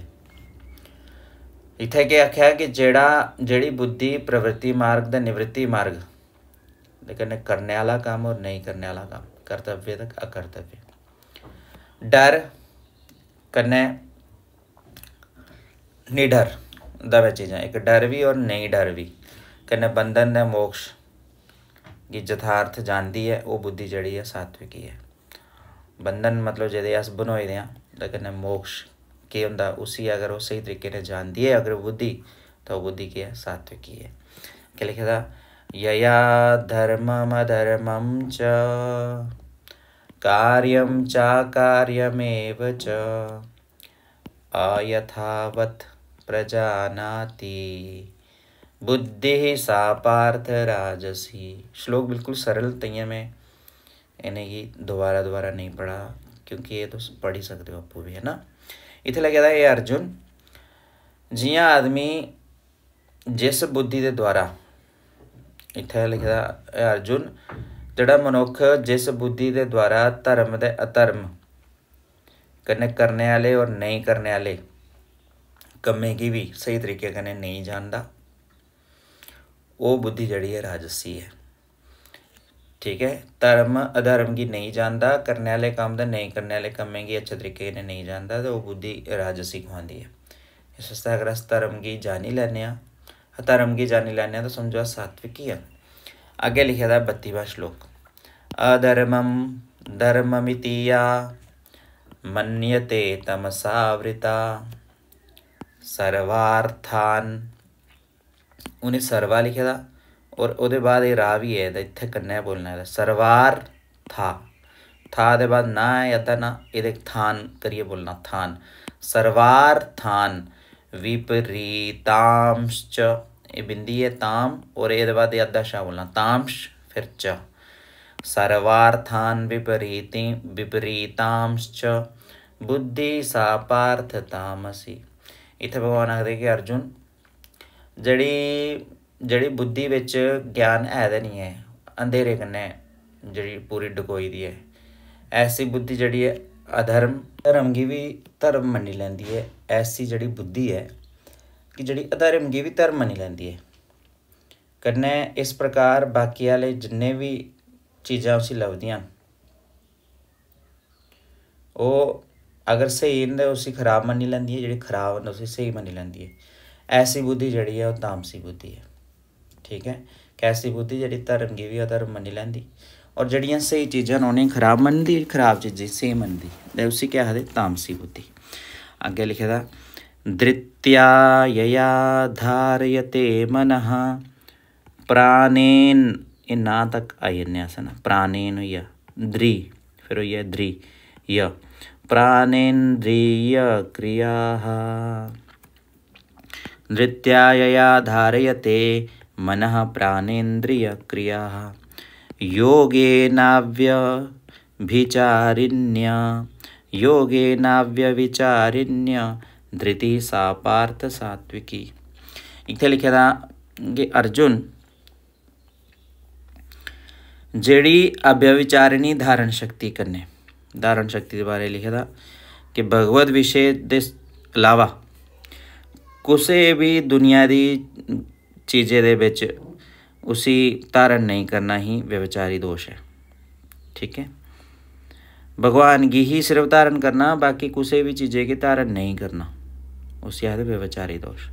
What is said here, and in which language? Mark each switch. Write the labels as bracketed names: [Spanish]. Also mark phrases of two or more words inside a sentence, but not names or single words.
[Dogri] इत्थै केह् आखेआ कि जेह्ड़ी बुद्धि प्रवृत्ति मार्ग ते निवृत्ति मार्ग दे कन्नै करने आह्ला कम्म और नेईं करने आह्ला कम्म, कर्तव्य ते अकर्तव्य, डर कन्नै निडर दवै चीज़ां, इक डर बी और नेईं डर बी, कन्नै बंधन ते मोक्ष गी यथार्थ जानदी है, ओह् बुद्धि जेह्ड़ी है सात्विकी है। बंधन मतलब जेह्दे अस बनोए दे आं ते कन्नै मोक्ष केह् होंदा उसी अगर ओह् स्हेई तरीके ने जानदी है अगर बुद्धि, तो ओह् बुद्धि केह् है? सात्विकी है। केह् लिखे दा? [Sanskrit] यया धर्मम अधर्मं च कार्यं चाकार्यमेव च अयथावत् प्रजानाति बुद्धि सा पार्थ राजसी। [Hindi] श्लोक बिल्कुल सरल, तइयां में इन्हें की दोबारा नहीं पढ़ा क्योंकि ये तो पढ़ ही सकते हो आपू भी, है ना। [Dogri] इत्थे लिखे दा, ये अर्जुन जियां आदमी जिस बुद्धि के द्वारा, इत्थे लिखे दा अर्जुन जिहड़ा मनुख जिस बुद्धि के द्वारा धर्म ते अधर्म कन्नै करने आह्ले और नहीं करने आह्ले कम्में गी भी सही तरीके कन्नै नहीं जानदा, वो बुद्धि जड़ी है राजसी है। ठीक है, धर्म अधर्म की नहीं जानता, करने आह्ले कम्म ते नहीं करने आह्ले कम्में गी अच्छे तरीके कन्नै नहीं जानता, तो वो बुद्धि राजसी कहलांदी है। इस आस्तै अगर अस धर्म गी जानी लैने आं, धर्म गी जानी लैने तो समझो अस सात्विक ही आं। अग्गे लिखे दा 32वां श्लोक, [Sanskrit] अधर्मम धर्ममिति या मन्यते तमसावृता सर्वार्थान। [Dogri] उन्हें सर्वा लिखे दा और ओहदे बाद ये रा भी है, इत्थे कन्नै बोलना है सर्वार्था, था दे बाद ना है अद्धा ना, ये थान करिए बोलना, थान। [Sanskrit] सर्वार्थान विपरीतांश्च, [Dogri] ये बिंदी है ताम और ये बाद अद्धा शा बोलना, तांश फिर च। [Sanskrit] सर्वार्थान विपरीतांश्च बुद्धि सा पार्थ तामसी। [Dogri] इत्थे भगवान आखदे कि अर्जुन जड़ी बुद्धि विच ज्ञान है ते नहीं है, अंधेरे कन्नै जड़ी पूरी डकोई दी है, ऐसी बुद्धि जड़ी है अधर्म धर्म की भी धर्म मन्नी लैंदी है। ऐसी जड़ी बुद्धि है कि जड़ी अधर्म की भी धर्म मन्नी लैंदी है। कन्नै इस प्रकार बाकी आह्ले जिन्ने भी चीज़ां उसी लभदियां वो अगर सही न उसी खराब मन्नी लैंदी है, जड़ी खराब न उसी सही मन्नी लैंदी है। ऐसी बुद्धि जड़ी है वो तामसी बुद्धि है। ठीक है, कैसी बुद्धि जड़ी धर्म की भी अधर्म मन्नी लैंदी और जड़ियां सही चीज़ां उन्हें खराब मनदी, खराब चीज़ें सही मनदी, ते उसी क्या आखदे तामसी बुद्धि। अग्गे लिखे दा, [Sanskrit] धृत्या यया धारयते मनः प्राणेन, [Dogri] ये ना तक आई जन्ने अस ना, प्राणेन होइया द्रि, फिर होइया द्रि य, प्राणेन्द्रिय क्रियाः [Sanskrit] धृत्या यया धारयते मनः प्राणेन्द्रिय क्रियाः योगेनाव्यविचारिण्य धृति सा पार्थ सात्विकी। [Dogri] इत्थे लिखे दा कि अर्जुन जेड़ी अव्यविचारिणी धारण शक्ति कन्नै, धारण शक्ति के बारे लिखे दा कि भगवत विषय दे अलावा कुसे भी दुनिया दी चीज़ें दे विच उसी धारण नहीं करना ही व्यभिचारी दोष है। ठीक है, भगवान की ही सिर्फ धारण करना, बाकी किसी भी चीज़ें की धारण नहीं करना, उसी आखदे व्यभिचारी दोष।